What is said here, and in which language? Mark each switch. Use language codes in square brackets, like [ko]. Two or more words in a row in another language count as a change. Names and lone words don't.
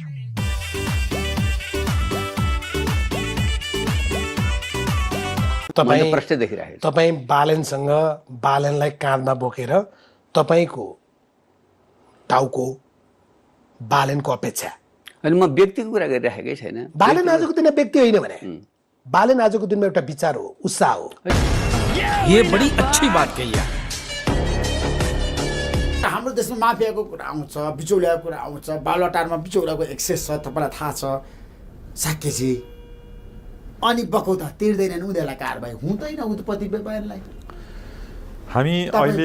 [ne] प्रश्न देखिरहेको तपाईँ बालेनसँग, बालेनलाई काँधमा बोकेर तपाईँको टाउको बालेनको अपेक्षा। अनि म व्यक्तिको कुरा गरिराखेकै छैन। बालेन आजको दिनमा व्यक्ति होइन भने बालेन आजको दिनमा एउटा विचार हो, उत्साह हो। [hi] ये बड़ी अच्छी बात कही है। [ne] हाम्रो देशमा माफियाको कुरा आउँछ, बिचौलियाको कुरा आउँछ, बालुवाटारमा बिचौलियाको एक्सेस छ, तपाईँलाई थाहा छ साकेजी। अनि बकौता तिर्दैनन्, उनीहरूलाई कारबाही हुँदैन उद्योगपति व्यापारीलाई। हामी अहिले